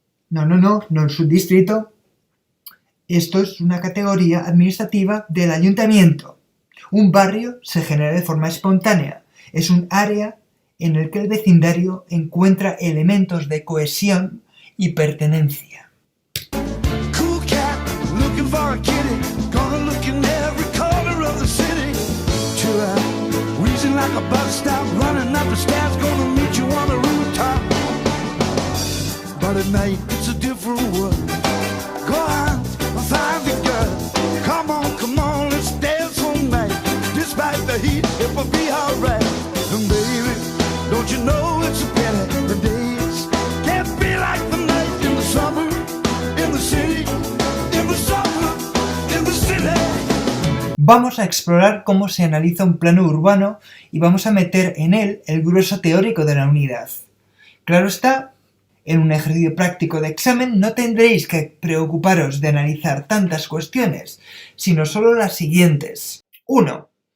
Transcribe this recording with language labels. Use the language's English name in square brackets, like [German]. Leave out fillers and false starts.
[Spanish] No es un distrito. Esto es una categoría administrativa del ayuntamiento. Un barrio se genera de forma espontánea. Es un área en el que el vecindario encuentra elementos de cohesión y pertenencia. [English] Cool cat, looking for a kitty, gonna look in every corner of the city. Chill out, wheezing like a bus stop, running up the stairs, gonna meet you on the rooftop. But at night, it's a different world. Go on, find the girl. Come on, let's dance all night. Despite the heat, it will be alright. And baby, don't you know it's a pity the days can't be like the night in the summer, in the city, in the summer, in the city. [Spanish] Vamos a explorar cómo se analiza un plano urbano y vamos a meter en él el grueso teórico de la unidad. Claro está, en un ejercicio práctico de examen no tendréis que preocuparos de analizar tantas cuestiones, sino solo las siguientes. 1.